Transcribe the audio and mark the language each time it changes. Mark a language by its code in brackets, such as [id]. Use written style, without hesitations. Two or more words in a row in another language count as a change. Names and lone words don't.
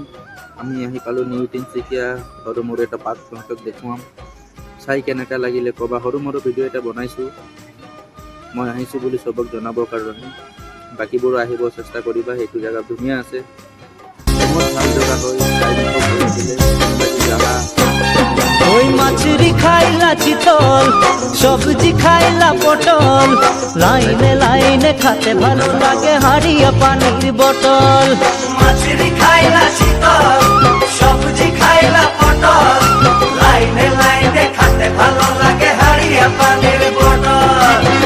[as] আমি আহি পালো নিউ তিনচুকীয়া সৰু মোৰ এটা পাৰ্ক তহঁতক দেখুৱাম। চাই কেনেকা লাগিলে ক'বা। সৰু মোৰ ভিডিঅ' এটা বনাইছোঁ, মই আহিছোঁ বুলি চবক জনাবৰ কাৰণে। বাকীবোৰো আহিব চেষ্টা কৰিবা। সেইটো জেগা ধুনীয়া আছে, বহুত ভাল জেগা হয়। [bn] ওই মাছরি খাইলা চিতল, সবজি খাইলা পটল, লাইনে লাইনে খাতে ভালো লাগে হাড়িয়া পানির বটল। মাছরি খাইলা চিতল, সবজি খাইলা পটল, লাইনে লাইনে খাতে ভালো লাগে হাড়িয়া পানির বটল।